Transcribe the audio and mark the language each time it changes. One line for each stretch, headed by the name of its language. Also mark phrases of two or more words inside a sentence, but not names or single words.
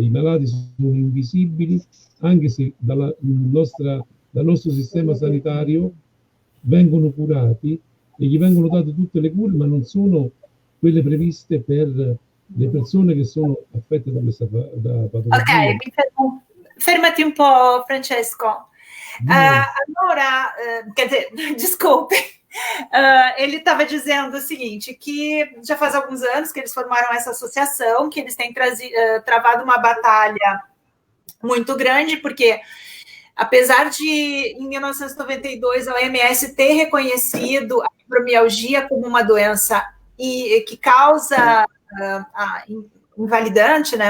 Italian: I malati sono invisibili, anche se dal nostro sistema sanitario vengono curati e gli vengono date tutte le cure, ma non sono quelle previste per le persone che sono affette da questa patologia. Ok, fermati un po', Francesco. Allora,
Portuguese: quer dizer, desculpe. Ele estava dizendo o seguinte, que já faz alguns anos que eles formaram essa associação, que eles têm travado uma batalha muito grande, porque apesar de, em 1992, a OMS ter reconhecido a fibromialgia como uma doença que causa invalidante, né?